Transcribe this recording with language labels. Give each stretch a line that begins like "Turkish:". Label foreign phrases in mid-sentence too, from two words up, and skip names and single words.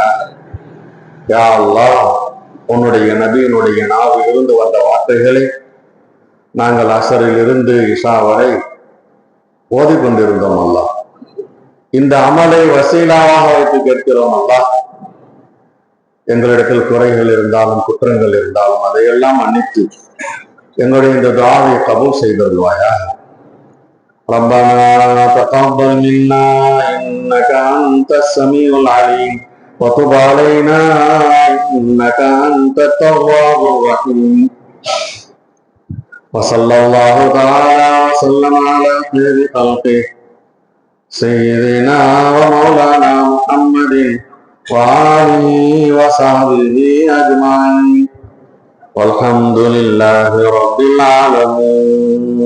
Tamil: யா அல்லாஹ், உன்னுடைய நபியினுடைய நாவில் இருந்து வந்த வார்த்தைகளை நாங்கள் அசரில் இருந்து இஷா வரை ஓதிக்கொண்டிருந்தோம். அல்லாஹ், இந்த அமலை வசீலாவாக வைத்து கேட்கிறோம். அல்லாஹ், எங்களிடத்தில் குறைகள் இருந்தாலும் குற்றங்கள் இருந்தாலும் அதையெல்லாம் மன்னித்து எங்களுடைய இந்த துஆவை கபூல் செய்தருள்வாயா.
Arabic: ربنا تقبل منا إنك أنت السميع العليم وتب علينا إنك أنت التواب الرحيم وصلى الله تعالى وسلم على خير خلقه سيدنا ومولانا محمد وآله وصحبه أجمعين والحمد لله رب العالمين.